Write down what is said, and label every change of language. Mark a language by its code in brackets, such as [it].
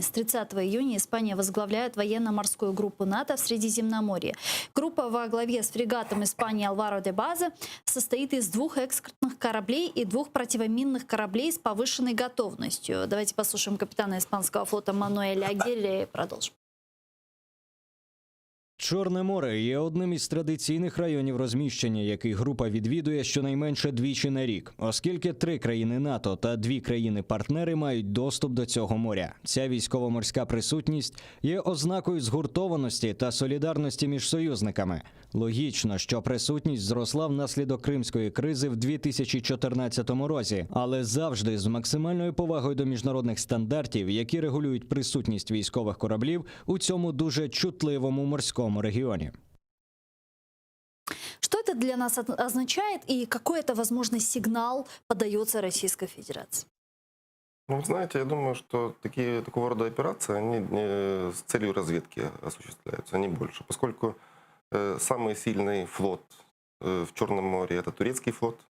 [ru] С 30 июня Испания возглавляет военно-морскую группу НАТО в Средиземноморье. Группа во главе с фрегатом Испании «Альваро де База» состоит из 2 экскортных кораблей и 2 противоминных кораблей с повышенной готовностью. Давайте послушаем капитана испанского флота Мануэля Агирре и продолжим. [uk] Чорне море є одним із традиційних районів розміщення, який група відвідує щонайменше двічі на рік, оскільки 3 країни НАТО та 2 країни-партнери мають доступ до цього моря. Ця військово-морська присутність є ознакою згуртованості та солідарності між союзниками. Логічно, що присутність зросла внаслідок кримської кризи в 2014 році, але завжди з максимальною повагою до міжнародних стандартів, які регулюють присутність військових кораблів у цьому дуже чутливому морському регионе. [ru] Что это для нас означает и какой это, возможно, сигнал подается Российской Федерации? Ну, знаете, я думаю, что такого рода операции, они с целью разведки осуществляются, они больше. Поскольку самый сильный флот в Черном море – это турецкий флот.